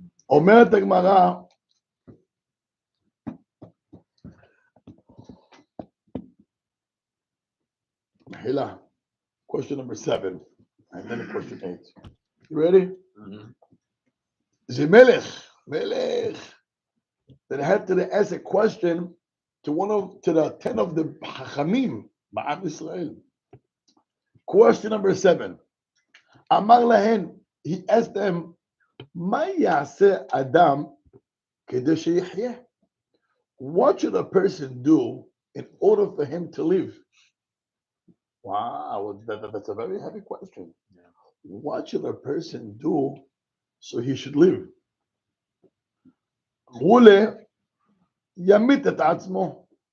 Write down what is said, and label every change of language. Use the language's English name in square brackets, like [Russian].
[Hebrew] אומרת הגמרא, מחילה, [English] question number 7, and then question 8. You ready? [Hebrew] זה מלך, [English] that had to ask a question to the 10 of the [Hebrew] חכמים בעם ישראל. [English] Question number 7. [Hebrew] אמר להן, [English] he asked them, [Hebrew] מה יעשה אדם כדי שיחיה? [English] What should a person do in order for him to live? Wow, that's a very heavy question. What should a person do so he should live? [Hebrew] אמרו לה, ימית את עצמו.